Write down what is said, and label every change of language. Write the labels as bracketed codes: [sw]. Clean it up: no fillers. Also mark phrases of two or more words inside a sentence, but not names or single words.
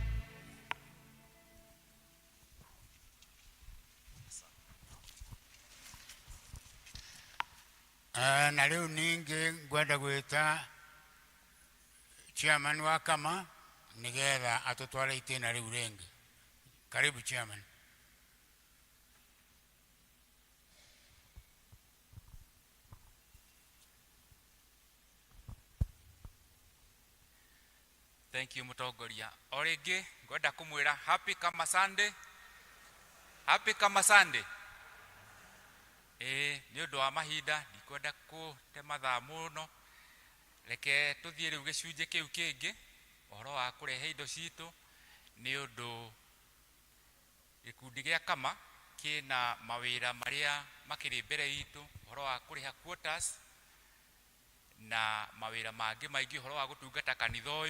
[ki] Na rĩu ningĩ ngwenda gwĩta chairman wa kama nĩgetha atũtware itĩna rĩu rĩngĩ. [sw] Karibu chairman. [en] Thank you Mutongoria. [ki] O rĩngĩ ngwenda kũmwĩra [en] happy kama Sunday. Happy kama Sunday. [ki] Nĩ ũndũ wa mahinda ndikwenda kũte mathaa mũno. Reke tũthiĩ rĩu gĩcunjĩ kĩu kĩngĩ ũhoro wa kũrehe indo citũ nĩ ũndũ gĩkundi gĩa kama kĩna mawĩra marĩa makĩrĩ mbere itũ, ũhoro wa kũrĩha quotas na mawĩra mangĩ maingĩ, ũhoro wa gũtungata kanitha ũyũ.